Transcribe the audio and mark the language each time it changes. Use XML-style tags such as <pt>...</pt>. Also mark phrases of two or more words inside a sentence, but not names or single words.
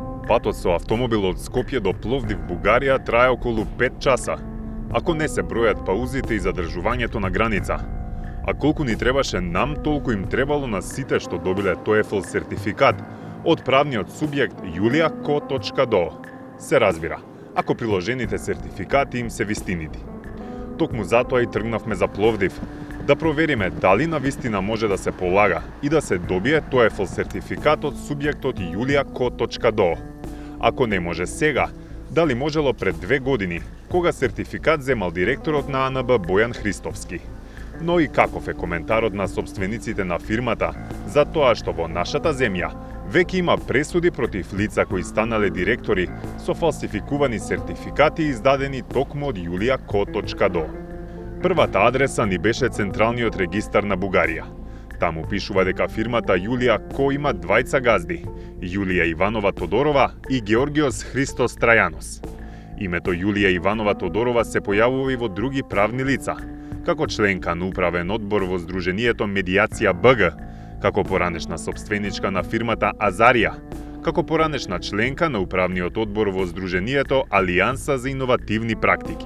<mk>патот со автомобил од Скопје до Пловдив, Бугарија, трае околу 5 часа, ако не се бројат паузите и задржувањето на граница. А колку ни требаше нам, толку им требало на сите што добиле TOEFL сертификат од правниот субјект julia.co.do. Се разбира, ако приложените сертификати им се вистинити. Токму затоа и тргнавме за Пловдив, да провериме дали на вистина може да се полага и да се добие TOEFL сертификат од субјектот julia.co.do. Ако не може сега, дали можело пред 2 години, кога сертификат земал директорот на АНБ Бојан Христовски. Но и каков е коментарот на собствениците на фирмата за тоа што во нашата земја веќе има пресуди против лица кои станале директори со фалсификувани сертификати издадени токму од julia.co.do. Првата адреса ни беше Централниот регистар на Бугарија. Таму пишува дека фирмата Julia.co има двајца газди, Јулија Иванова Тодорова и Георгиос Христос Трајанос. Името Јулија Иванова Тодорова се појавува и во други правни лица, како членка на управен одбор во Сдруженијето Медијација БГ, како поранешна собственичка на фирмата Азарија, како поранешна членка на управниот одбор во Сдруженијето Алијанса за иновативни практики.</mk>